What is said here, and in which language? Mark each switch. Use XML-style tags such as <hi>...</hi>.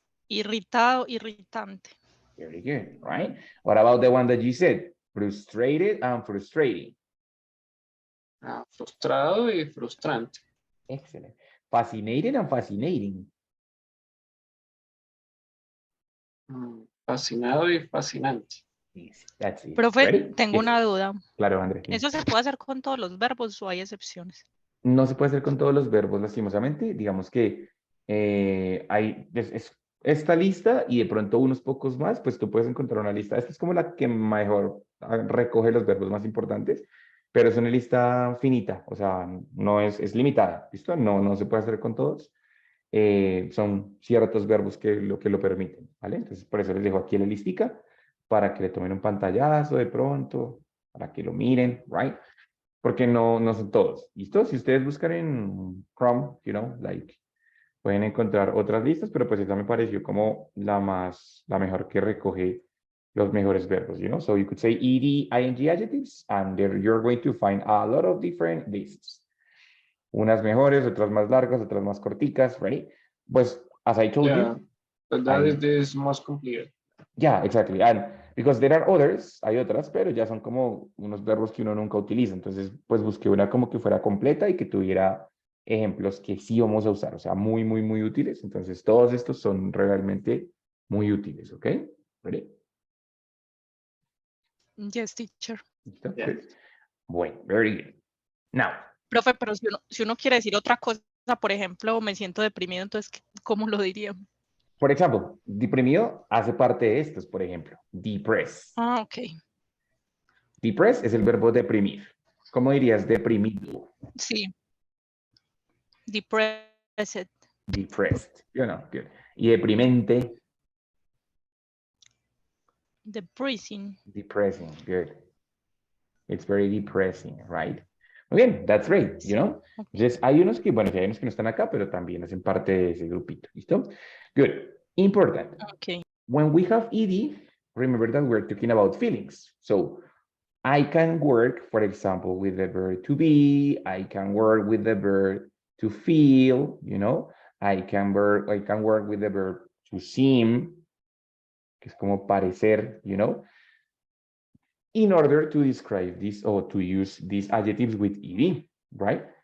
<es>Irritado, irritante.</es> <en>Very good, right? What about the one that you said? Frustrated and frustrating.</en> <es>Frustrado y frustrante.</es> <en>Excellent. Fascinated and fascinating.</en> <es>Fascinado y fascinante.</es> <en>Easy. That's it.</en> <es>Profe,</es> <en>Ready?</en> <es>tengo</es> <en>Yes.</en> <es>una duda. Claro, André. ¿Eso se puede hacer con todos los verbos o hay excepciones? No se puede hacer con todos los verbos, lastimosamente. Digamos que hay esta lista y de pronto unos pocos más, pues tú puedes encontrar una lista. Esta es como la que mejor recoge los verbos más importantes, pero es una lista finita, o sea, no es limitada, ¿listo? No se puede hacer con todos. Son ciertos verbos que lo permiten, ¿vale? Entonces, por eso les dejo aquí la listica para que le tomen un pantallazo de pronto, para que lo miren, ¿right? Porque no son todos, ¿listo? Si ustedes buscan en Chrome, pueden encontrar otras listas, pero pues esta me pareció como la mejor que recoge los mejores verbos,</es> <en>So you could say ed, ing adjectives, and there you're going to find a lot of different lists.</en> <es>Unas mejores, otras más largas, otras más corticas, right?</es> <en>Pues, as I told Yeah, you, but that is this most complete. yeah, exactly. And because there are others,</en> <es>hay otras, pero ya son como unos verbos que uno nunca utiliza. Entonces, pues busqué una como que fuera completa y que tuviera ejemplos que sí vamos a usar, o sea, muy útiles. Entonces, todos estos son realmente muy útiles, ¿ok?</es> <en>¿Ready? Yes, teacher.</en> <es>¿Listo?</es> <en>Yeah. Good. Bueno, very good. Now.</en> <es>Profe, pero si uno quiere decir otra cosa, por ejemplo, me siento deprimido, entonces, ¿cómo lo diría? Por ejemplo, deprimido hace parte de estos, por ejemplo, depress. Ah, ok. Depress es el verbo deprimir. ¿Cómo dirías deprimido?</es> <en>Sí. Depressed. Depressed. Good.</en> <es>Y deprimente.</es> <en>Depressing. Depressing, good. It's very depressing, right?</en> <es>Muy bien,</es> <en>that's great,</en> <es>Sí.</es> <en>Okay.</en> <es>Entonces, hay unos que, bueno, hay unos que no están acá, pero también hacen parte de ese grupito, ¿listo?</es> <en>Good. Important. Okay. When we have ed, remember that we're talking about feelings. So, I can work, for example, with the verb to be, I can work with the verb to feel, I can work with the verb to seem,</en> <es>que es como parecer,</es> <en>in order to describe this or to use these adjectives with ed, right?</en>